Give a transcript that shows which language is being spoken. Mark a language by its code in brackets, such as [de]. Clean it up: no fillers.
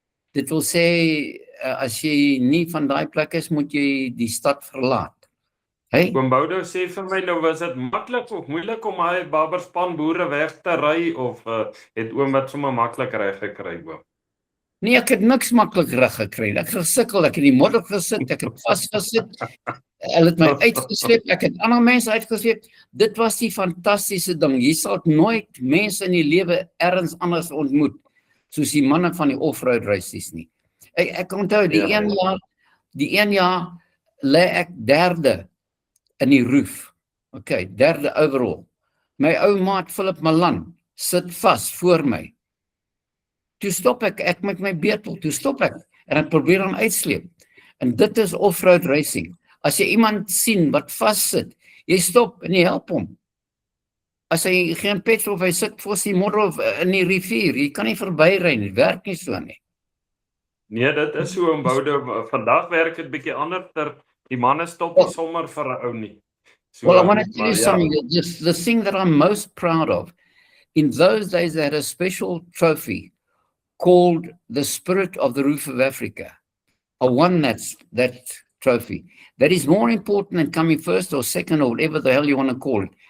[af] Dit wil sê, as jy nie van daai plek is, moet jy die stad verlaat. Hey? Oom Boudo sê vir my, nou was dit maklik of moeilik om hy Barberspan boere weg te ry, of het oom wat sommer maklik reg gekry, oom? Nee, ek het niks maklik reg gekry. Ek gesukkel, ek het in die modder gesit, ek het vasgesit. Hulle het my uitgesleep, ek het ander mense uitgesleep. Dit was die fantastiese ding. Jy sal nooit mense in die lewe ergens anders ontmoet, soos die manne van die off-road reisies nie. Ek onthou, die een jaar lê ek derde in die roof. Okay, derde overall. My ou maat Philip Malan sit vas voor my. Toe stop ek met my beetel, toe stop ek en ek probeer hom uitsleep. En dit is off-road racing. As jy iemand sien wat vassit, jy stop en jy help hom. As hy geen petrol of hy sit voor die modder in die rivier, jy kan nie verbyry nie, werk nie so nie. Nee, dit is so in Boude. Vandag werk dit bietjie anders. Die manne stop nie sommer vir 'n ou nie. So, [en] Well, I want to tell [af] maar [en] you something, the thing that I'm most proud of, in those days they had a special trophy called the Spirit of the Roof of Africa. I won that trophy. That is more important than coming first or second or whatever the hell you want to call it.